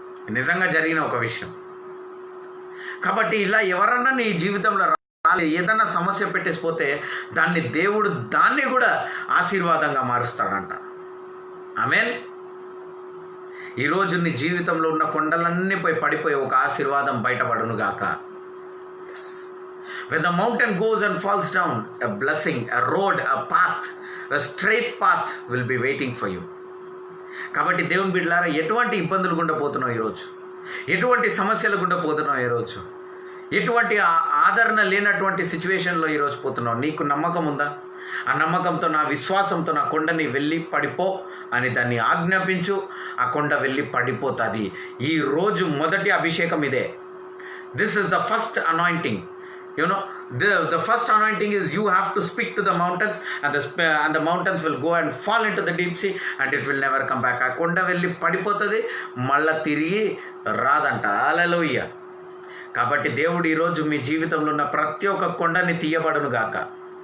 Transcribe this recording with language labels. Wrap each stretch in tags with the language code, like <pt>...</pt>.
<te>నిజంగా జరిగిన ఒక విషయం. కాబట్టి ఇలా ఎవరన్నా నీ జీవితంలో ఏదన్నా సమస్య పెట్టేసిపోతే దేవుడు దాన్ని కూడా ఆశీర్వాదంగా మారుస్తాడంట. ఆమేన్. ఈరోజు నీ జీవితంలో ఉన్న కొండలన్నీ పడిపోయి ఒక ఆశీర్వాదం బయటపడును గాక.</te> <en>When the mountain goes and falls down, a blessing, a road, a path, a straight path will be waiting for you.</en> <te>కాబట్టి దేవుని బిడ్డలారా, ఎటువంటి ఇబ్బందులు గుండా పోతున్నావు ఈరోజు, ఎటువంటి సమస్యలు గుండా పోతున్నావు ఈరోజు, ఎటువంటి ఆదరణ లేనటువంటి సిచ్యువేషన్లో ఈరోజు పోతున్నావు, నీకు నమ్మకం ఉందా? ఆ నమ్మకంతో, నా విశ్వాసంతో నా కొండని వెళ్ళి పడిపో అని దాన్ని ఆజ్ఞాపించు. ఆ కొండ వెళ్ళి పడిపోతుంది. ఈరోజు మొదటి అభిషేకం ఇదే.</te> <en>This is the first anointing. The first anointing is you have to speak to the mountains and the mountains will go and fall into the deep sea and it will never come back.</en> <te>ఆ కొండ వెళ్ళి పడిపోతుంది, మళ్ళా తిరిగి రాదంట. హల్లెలూయా. కాబట్టి దేవుడు ఈరోజు మీ జీవితంలో ఉన్న ప్రతి ఒక్క కొండని తీయబడును గాక.</te>